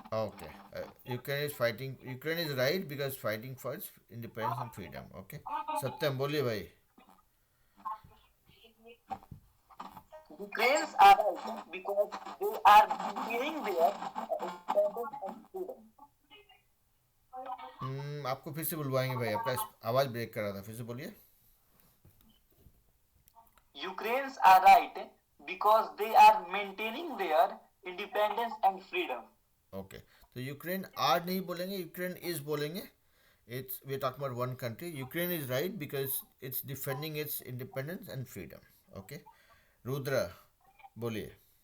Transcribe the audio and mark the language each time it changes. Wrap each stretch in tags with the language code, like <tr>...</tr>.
<en>Okay, Ukraine is right because fighting for its independence and freedom.</en> <hi>Okay, सत्यम बोलिए भाई।</hi> <en>Ukrainians are right because they are maintaining their independence and freedom.</en> <hi>आपको फिर से बुलवाएंगे भाई, आपका आवाज ब्रेक कर रहा था, फिर से बोलिए।</hi> <en>Ukrainians are right because they are maintaining their independence and freedom.</en> <hi>Okay, तो यूक्रेन आर नहीं बोलेंगे, यूक्रेन इज बोलेंगे।</hi> <en>It's we talking about one country. Ukraine is right because it's defending its independence and freedom.</en> <hi>Okay, Rudra बोलिए।</hi>